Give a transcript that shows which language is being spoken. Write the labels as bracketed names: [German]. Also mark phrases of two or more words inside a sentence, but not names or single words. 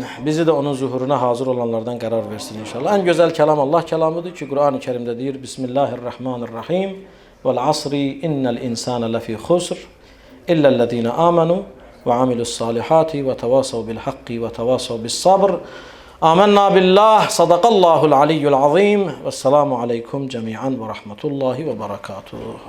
[Azerbaijani] Bizi də onun zuhuruna hazır olanlardan qərar versin inşallah. Ən gözəl kəlam Allah kəlamıdır ki, Qur'an-ı Kərimdə deyir, Bismillahirrahmanirrahim. [Arabic] والعصر إن الإنسان لفي خسر إلا الذين آمنوا وعملوا الصالحات وتواصوا بالحق وتواصوا بالصبر. آمنا بالله صدق الله العلي العظيم. والسلام عليكم جميعا ورحمة الله وبركاته.